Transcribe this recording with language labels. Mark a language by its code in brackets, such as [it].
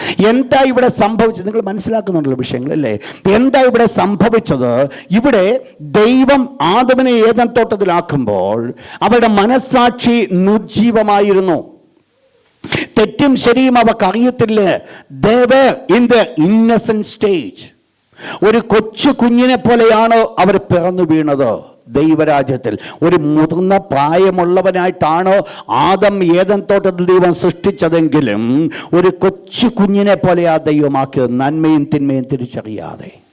[ml] എന്താ ഇവിടെ സംഭവിച്ചത്? നിങ്ങൾ മനസ്സിലാക്കുന്നുണ്ടല്ലോ വിഷയങ്ങളല്ലേ? എന്താ ഇവിടെ സംഭവിച്ചത്? ഇവിടെ ദൈവം ആദമിനെ ഏദൻ തോട്ടത്തിലാക്കുമ്പോൾ അവരുടെ മനസ്സാക്ഷി നിർജീവമായിരുന്നു. തെറ്റും ശരിയും അവർക്ക് അറിയത്തില്ല. [en] They were in the innocent stage. [ml] ഒരു കൊച്ചു കുഞ്ഞിനെ പോലെയാണ് അവർ പിറന്നു വീണത്. ദൈവരാജ്യത്തിൽ ഒരു മുതിർന്ന പ്രായമുള്ളവനായിട്ടാണ് ആദം ഏദൻ തോട്ടത്തിൽ ദൈവം സൃഷ്ടിച്ചതെങ്കിലും ഒരു കൊച്ചു കുഞ്ഞിനെ പോലെയാ ദൈവമാക്കിയത്, നന്മയും തിന്മയും തിരിച്ചറിയാതെ.